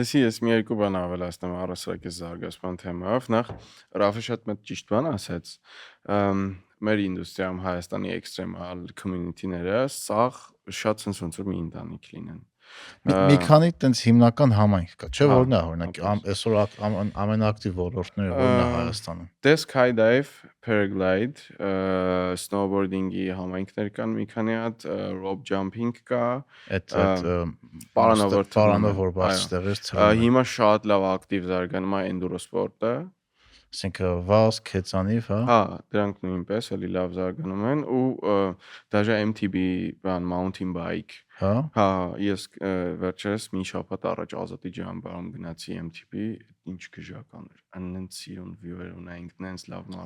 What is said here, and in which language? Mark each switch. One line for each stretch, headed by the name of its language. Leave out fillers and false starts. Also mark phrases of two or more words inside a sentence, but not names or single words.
Armenian: Լսի, ես մի երկու բան ավելացնեմ առասարակ այս զարգացման թեմայով։ Նախ Ռաֆը շատ մեծ ճիշտ բան ասաց։ Մեր ինդուստրիայում Հայաստանի էքստրեմալ community-ները սաղ շատ sense ոնց որ մի ընտանիք լինեն։ մի քանի տենց հիմնական համայնք կա, չէ՞ որն է օրինակ այսօր ամենաակտիվ ոլորտները որն է Հայաստանում։ Դե
English: skydive, paraglide,
Armenian: snowboarding-ի համայնքներ կան, մի քանի հատ
English: rope jumping
Armenian: կա, այդ պարանավոր բարձրտեղից ցրում։ Հիմա շատ լավ ակտիվ զարգանում է enduro սպորտը։ Այսինքն վազ, քեցանիվ, հա։ Հա, դրանք նույնպես էլի լավ զարգանում են ու դաժե MTB բան
English: mountain bike։
Armenian: Հա, ես վերջերս մի շաբաթ առաջ Ազատի ջամբարում գնացի MTB, ինչ գժական էր։ Անենց սիրուն view-եր ունենք, նենց լավ մարշրուտ։